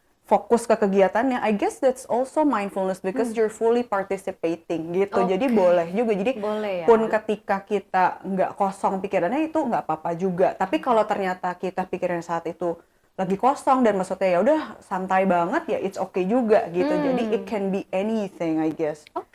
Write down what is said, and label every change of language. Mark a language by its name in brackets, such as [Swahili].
[Indonesian] Fokus ke kegiatannya, [English] I guess that's also mindfulness because you're fully participating gitu. [Indonesian] Jadi boleh juga. Jadi boleh, ya? Pun ketika kita nggak kosong pikirannya itu nggak apa-apa juga. Tapi kalau ternyata kita pikirannya saat itu lagi kosong dan maksudnya ya udah santai banget ya [English] it's okay [Indonesian] juga gitu. [English] Jadi it can be anything I guess.